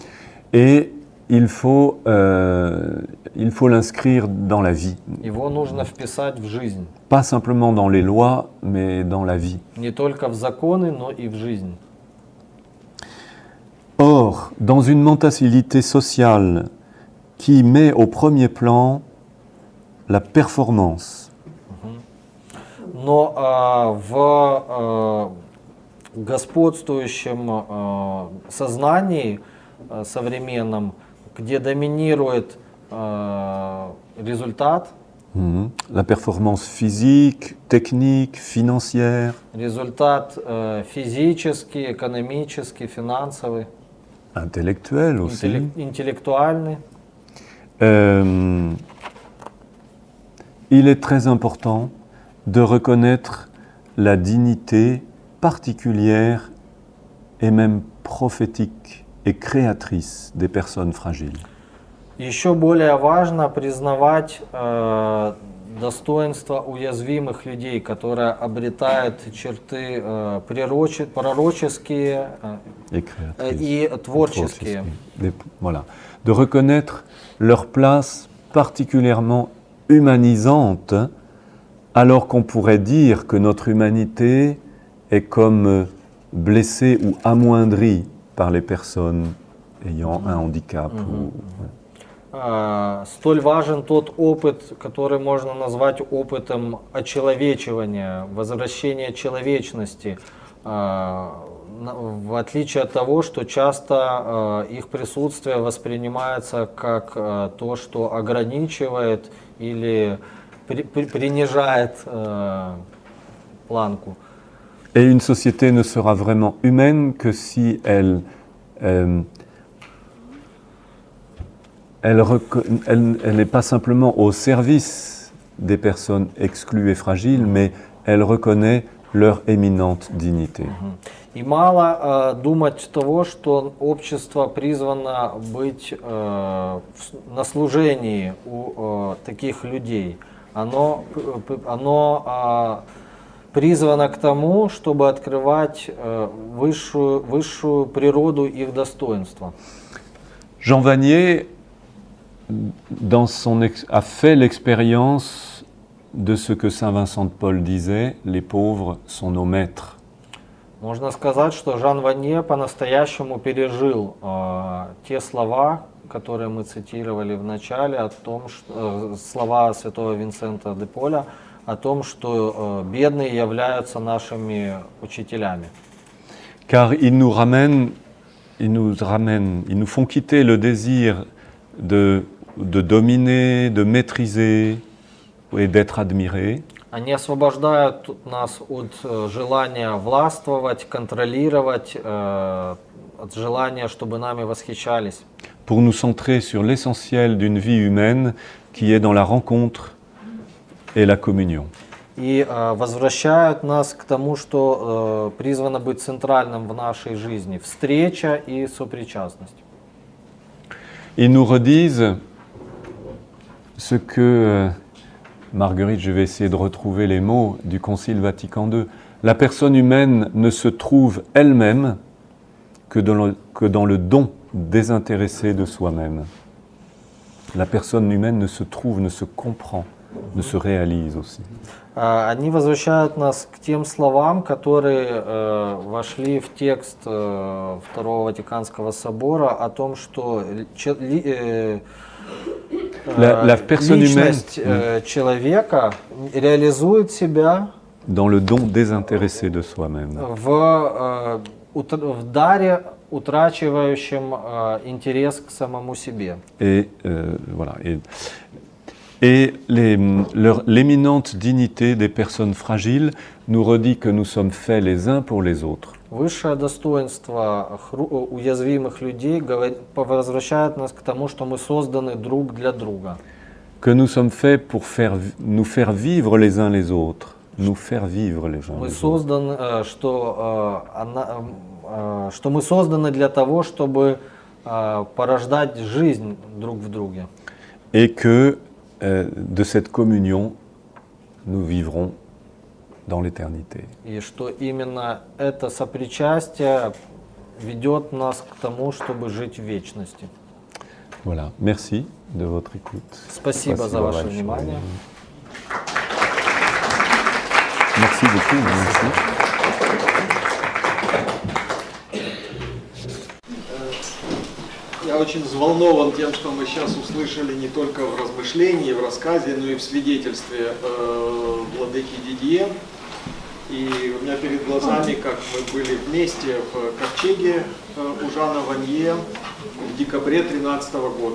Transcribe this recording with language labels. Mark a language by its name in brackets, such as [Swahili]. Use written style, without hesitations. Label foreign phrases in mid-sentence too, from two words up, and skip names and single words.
[French] Et il faut l'inscrire dans la vie. [Russian] Его нужно вписать в жизнь. [French] Pas simplement dans les lois, mais dans la vie. [Russian] Не только в законы, но и в жизнь. [French] Or, dans une mentalité sociale qui met au premier plan la performance, [Russian] Но в господствующем сознании современном, где доминирует результат, [French] la performance physique, technique, financière, [Russian] результат физический, экономический, финансовый, [French] intellectuelle aussi, [Russian] интеллектуальный, [French] il est très important de reconnaître la dignité particulière et même prophétique et créatrice des personnes fragiles. [Russian] Еще более важно признавать достоинство уязвимых людей, которые обретают черты пророческие [French] Et créatrice. [Russian] и творческие. [French] Voilà. De reconnaître leur place particulièrement humanisante, alors qu'on pourrait dire que notre humanité est comme blessée ou amoindrie par les personnes ayant un handicap. [Russian] Столь важен тот опыт, который можно назвать опытом очеловечивания, возвращения человечности, в отличие от того, что часто их присутствие воспринимается как то, что ограничивает или принижает планку. [French] Et une société ne sera vraiment humaine que si elle n'est pas simplement au service des personnes exclues et fragiles, mais elle reconnaît leur éminente dignité. [Russian] И мало думать того, что общество призвано быть на служении у таких людей. Оно призвано к тому, чтобы открывать высшую природу их достоинства. [French] Jean Vanier a fait l'expérience de ce que saint Vincent de Paul disait, les pauvres sont nos maîtres. [Russian] Можно сказать, что Жан Ванье по-настоящему пережил те слова, которые мы цитировали в начале, о том, что, слова святого Винсента де Поля, о том, что бедные являются нашими учителями. [French] Car ils nous font quitter le désir de dominer, de maîtriser et d'être admirés. [Russian] Они освобождают нас от желания властвовать, контролировать, от желания, чтобы нами восхищались. [French] Pour nous centrer sur l'essentiel d'une vie humaine qui est dans la rencontre et la communion. [Russian] И возвращают нас к тому, что призвано быть центральным в нашей жизни – встреча и сопричастность. [French] Ils nous redisent ce que, Marguerite, je vais essayer de retrouver les mots du Concile Vatican II, la personne humaine ne se trouve elle-même que dans le don désintéressé de soi-même. La personne humaine ne se trouve, ne se comprend, ne se réalise aussi. [Russian] Они возвращают нас к тем словам, которые вошли в текст Второго Ватиканского собора о том, что личность человека реализует себя [French] dans le don désintéressé de soi-même. [Russian] В даре, утрачивающем интерес к самому себе. [French] Et voilà. Et l'éminente dignité des personnes fragiles nous redit que nous sommes faits les uns pour les autres. [Russian] Высшее достоинство уязвимых людей возвращает нас к тому, что мы созданы друг для друга. [French] Que nous sommes faits pour nous faire vivre les uns les autres. Nous faire vivre les uns Мы les autres. [Russian] созданы, что мы созданы для того, чтобы порождать жизнь друг в друге. [French] Et que de cette communion nous vivrons dans l'éternité. [Russian] И что именно это сопричастие ведет нас к тому, чтобы жить в вечности. [French] Voilà, merci de votre écoute. [Russian] Спасибо за ваше внимание. [French] Merci beaucoup. Merci. [Russian] Я очень взволнован тем, что мы сейчас услышали не только в размышлении, в рассказе, но и в свидетельстве владыки Дидье. И у меня перед глазами, как мы были вместе в ковчеге у Жана Ванье в декабре 2013 года.